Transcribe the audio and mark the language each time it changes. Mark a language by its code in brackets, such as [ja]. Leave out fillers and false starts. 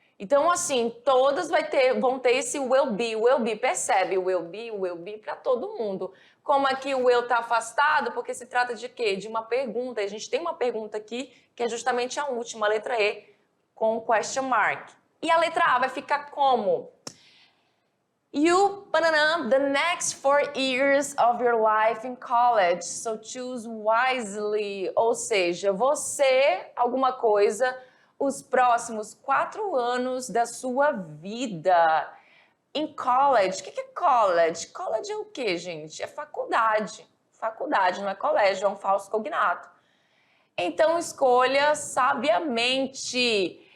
[pt] Então, assim, todas vão ter esse will be, percebe? Will be para todo mundo. Como aqui o will está afastado, porque se trata de quê? De uma pergunta. A gente tem uma pergunta aqui, que é justamente a última, a letra E, com question mark. E a letra A vai ficar como? [en] You, the next 4 years of your life in college, so choose wisely. [pt] Ou seja, você, alguma coisa, os próximos 4 anos da sua vida. Em college. O que é college? College é o quê, gente? É faculdade. Faculdade, não é colégio, é um falso cognato. Então, escolha sabiamente.